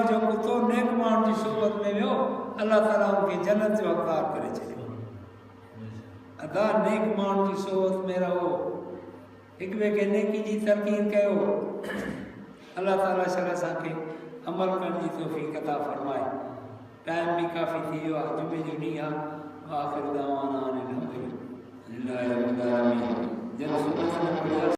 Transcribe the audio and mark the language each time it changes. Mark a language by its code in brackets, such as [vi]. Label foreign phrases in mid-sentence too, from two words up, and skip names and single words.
[sd] जो कुतो नेक माण्हुनि जी सोबत में वियो अलाह ताला उनखे जन्नत जो हक़दार करे छॾियो अदा नेक माण्हुनि जी सोबत में रहो हिक ॿिए खे नेकी जी तरकीब कयो अल्लाह ताला शर असांखे अमल करण जी तौफ़ीक़ अता फरमाए टाइम भी काफ़ी थी वियो आहे जुमे जो ॾींहुं आहे [ar] آخر دعوانا أن الحمد لله رب العالمين [sd] जन सुबुह